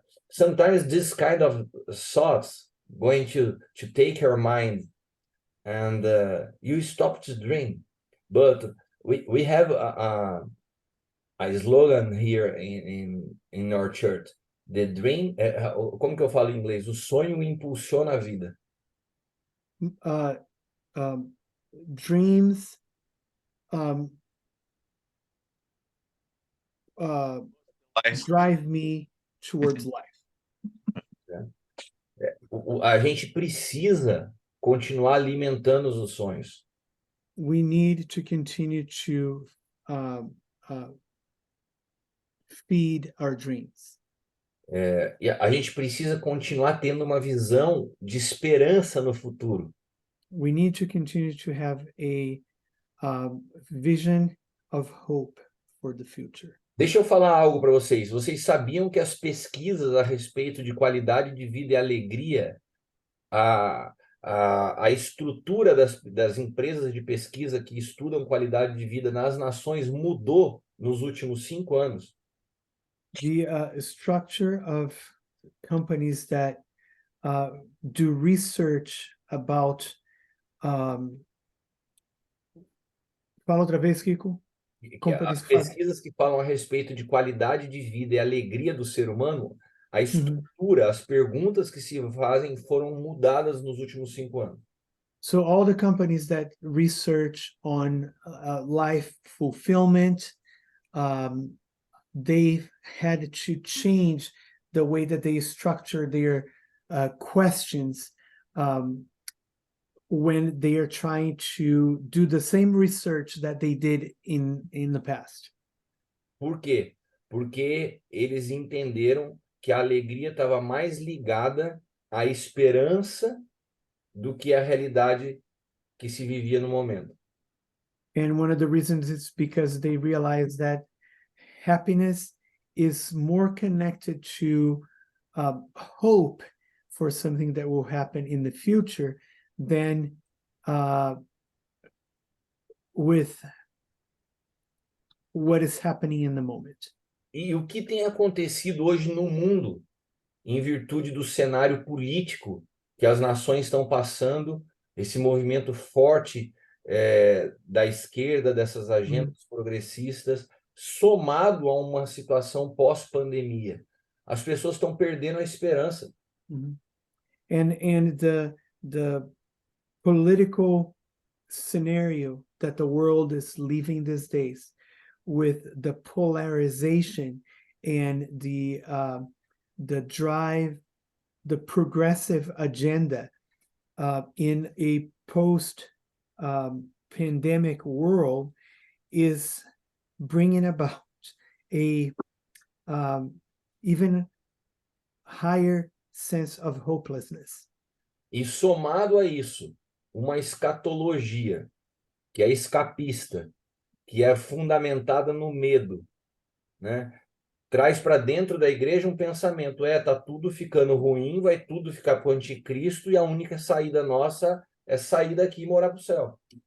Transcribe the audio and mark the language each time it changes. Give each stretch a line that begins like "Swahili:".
English: Sometimes this kind of thoughts going to take your mind and you stop to dream. But we have a slogan here in our church. The dream,
Portuguese: como que eu falo em inglês? O sonho impulsiona a vida.
English: Dreams Life. drive me towards life.
Portuguese: A gente precisa continuar alimentando os sonhos.
English: We need to continue to feed our dreams.
Portuguese: E a gente precisa continuar tendo uma visão de esperança no futuro.
English: We need to continue to have a vision of hope for the future.
Portuguese: Deixa eu falar algo para vocês. Vocês sabiam que as pesquisas a respeito de qualidade de vida e alegria, a estrutura das empresas de pesquisa que estudam qualidade de vida nas nações mudou nos últimos 5 anos?
English: The structure of companies that do research about
Portuguese: fala outra vez, Kiko. que
English: companies
Portuguese: as fazem. pesquisas que falam a respeito de qualidade de vida e alegria do ser humano, a Uhum. estrutura, as perguntas que se fazem foram mudadas nos últimos 5 anos.
English: So all the companies that research on life fulfillment, they've had to change the way that they structure their questions when they are trying to do the same research that they did in the past.
Portuguese: Por quê? Porque eles entenderam que a alegria estava mais ligada à esperança do que à realidade que se vivia no momento.
English: And one of the reasons is because they realize that happiness is more connected to hope for something that will happen in the future than with what is happening in the moment.
Portuguese: E o que tem acontecido hoje no mundo, em virtude do cenário político que as nações estão passando, esse movimento forte da esquerda, dessas agendas progressistas, somado a uma situação pós-pandemia. As pessoas estão perdendo a esperança. Mhm.
English: And the political scenario that the world is living these days, with the polarization and the drive, the progressive agenda in a post pandemic world, is bringing about a even higher sense of hopelessness.
Portuguese: E somado a isso, uma escatologia que é escapista, que é fundamentada no medo, né? Traz para dentro da igreja um pensamento, tá tudo ficando ruim, vai tudo ficar para o anticristo e a única saída nossa é sair daqui e morar para o céu.